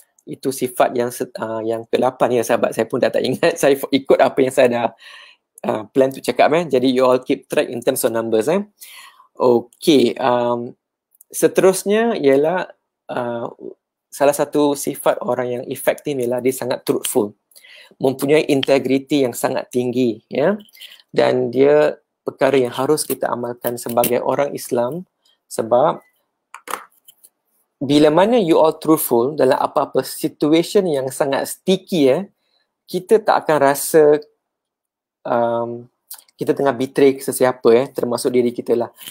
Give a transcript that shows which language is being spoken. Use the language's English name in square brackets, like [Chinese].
[Malay] Itu sifat yang ke-8 ya sahabat. Saya pun dah tak ingat. Saya ikut apa yang saya dah [English] plan to [Malay] cakap. Jadi [English] you all keep track in terms of numbers. Okay. [Malay] Seterusnya ialah salah satu sifat orang yang efektif ialah dia sangat truthful. Mempunyai integriti yang sangat tinggi, ya. Dan dia perkara yang harus kita amalkan sebagai orang Islam, sebab bila mana [English] you all truthful [Malay] dalam apa-apa [English] situation [Malay] yang sangat [English] sticky, [Malay] kita tak akan rasa kita tengah [English] betray [Malay] sesiapa, termasuk diri kita lah.